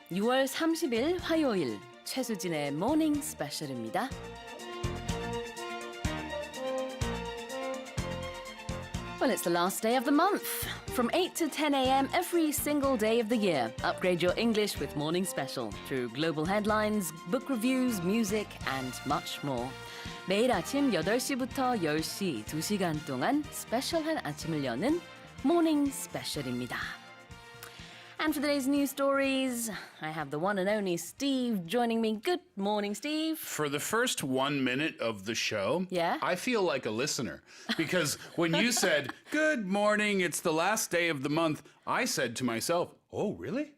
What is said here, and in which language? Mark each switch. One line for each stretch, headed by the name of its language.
Korean: 6월 30일 화요일 최수진의 Morning Special입니다.
English: Well, it's the last day of the month. From 8 to 10 a.m. every single day of the year. Upgrade your English with Morning Special through global headlines, book reviews, music, and much more.
Korean: 매일 아침 8시부터 10시 2시간 동안 스페셜한 아침을 여는 Morning Special입니다.
English: And for today's news stories, I have the one and only Steve joining me. Good morning, Steve. For the first 1 minute of the show, Yeah? I feel like a listener. Because when you said, good morning, it's the last day of the month, I said to myself, oh, really?